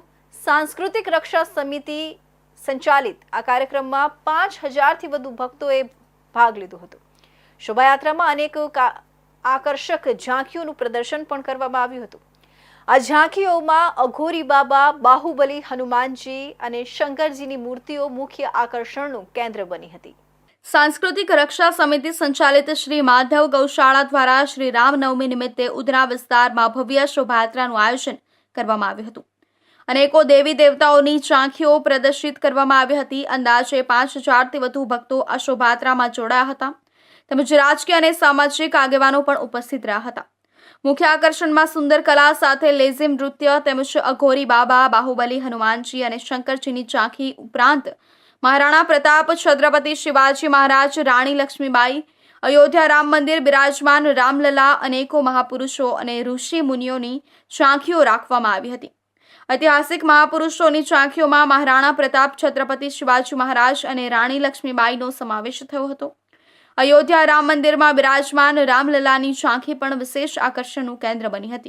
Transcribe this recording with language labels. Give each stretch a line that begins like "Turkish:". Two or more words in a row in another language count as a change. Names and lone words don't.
Gujarati: સાંસ્કૃતિક રક્ષા સમિતિ સંચાલિત આ કાર્યક્રમમાં 5000થી વધુ ભક્તોએ ભાગ લીધો હતો। શોભાયાત્રામાં અનેક આકર્ષક ઝાંખીઓનું પ્રદર્શન પણ કરવામાં આવ્યું હતું। આ ઝાંખીઓમાં અઘોરી બાબા, બાહુબલી હનુમાનજી અને શંકરજીની મૂર્તિઓ મુખ્ય આકર્ષણનું કેન્દ્ર બની હતી। સાંસ્કૃતિક રક્ષા સમિતિ સંચાલિત શ્રી માધવ ગૌશાળા દ્વારા શ્રી રામનવમી નિમિત્તે ઉધના વિસ્તારમાં ભવ્ય શોભાયાત્રાનું આયોજન કરવામાં આવ્યું હતું। અનેકો દેવી દેવતાઓની ઝાંખીઓ પ્રદર્શિત કરવામાં આવી હતી। અંદાજે 5000થી વધુ ભક્તો આ શોભાયાત્રામાં જોડાયા હતા તેમજ રાજકીય અને સામાજિક આગેવાનો પણ ઉપસ્થિત રહ્યા હતા। મુખ્ય આકર્ષણમાં સુંદર કલા સાથે લેઝિમ નૃત્ય તેમજ અઘોરી બાબા, બાહુબલી હનુમાનજી અને શંકરજીની ઝાંખી ઉપરાંત મહારાણા પ્રતાપ, છત્રપતિ શિવાજી મહારાજ, રાણી લક્ષ્મીબાઈ, અયોધ્યા રામ મંદિર બિરાજમાન રામલલા, અનેકો મહાપુરુષો અને ઋષિ મુનિઓની ઝાંખીઓ રાખવામાં આવી હતી। ઐતિહાસિક મહાપુરુષોની ઝાંખીઓમાં મહારાણા પ્રતાપ, છત્રપતિ શિવાજી મહારાજ અને રાણી લક્ષ્મીબાઈનો સમાવેશ થયો હતો। અયોધ્યા રામ મંદિરમાં બિરાજમાન રામલલાની ઝાંખી પણ વિશેષ આકર્ષણનું કેન્દ્ર બની હતી।